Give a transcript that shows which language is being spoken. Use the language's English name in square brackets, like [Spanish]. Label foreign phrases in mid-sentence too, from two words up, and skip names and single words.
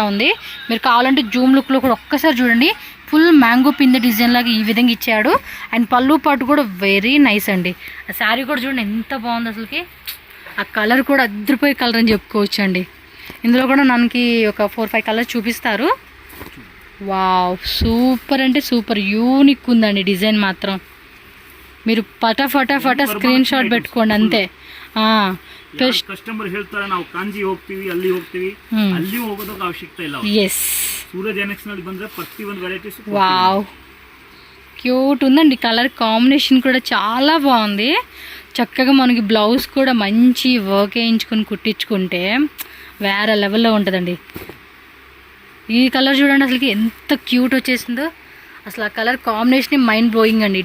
[Telugu] ఉంది మీరు కావాలంటే జూమ్ లుక్లో కూడా ఒక్కసారి చూడండి ఫుల్ మ్యాంగో పిందె డిజైన్ లాగా ఈ విధంగా ఇచ్చాడు అండ్ పళ్ళు పాటు కూడా [English] very nice [Telugu] అండి ఆ శారీ కూడా చూడండి ఎంత బాగుంది అసలుకి ఆ కలర్ కూడా అద్దరిపోయే కలర్ అని చెప్పుకోవచ్చు అండి ఇందులో కూడా మనకి ఒక 4-5 కలర్స్ చూపిస్తారు [English] wow super [Telugu] అంటే [English] super unique [Telugu] ఉందండి డిజైన్ మాత్రం మీరు ఫటా [English] screen shot [Telugu] పెట్టుకోండి అంతే [Kannada] ಕಸ್ಟಮರ್ ಹೇಳ್ತಾರೆ ನಾವು ಕಾಂಜಿ ಹೋಗ್ತೀವಿ ಅಲ್ಲಿ ಹೋಗ್ತೀವಿ ಅಲ್ಲಿ ಹೋಗೋದಕ್ಕೆ ಅವಶ್ಯಕತೆ ಇಲ್ಲ ಎಸ್ ಸೂರಜ್ ಎನ್ಎಕ್ಸ್ ನಲ್ಲಿ ಬಂದ್ರೆ ಪ್ರತಿಯೊಂದು ವೆರೈಟೀಸ್ [English] wow cute [Telugu] ఉందండి [English] colour combination [Telugu] కూడా చాలా బాగుంది చక్కగా మనకి బ్లౌజ్ కూడా మంచి వర్క్ వేయించుకొని కుట్టించుకుంటే వేరే లెవెల్లో ఉంటుందండి ఈ కలర్ చూడండి అసలుకి ఎంత క్యూట్ వచ్చేసిందో అసలు ఆ [English] colour combination mind blowing [Telugu] అండి.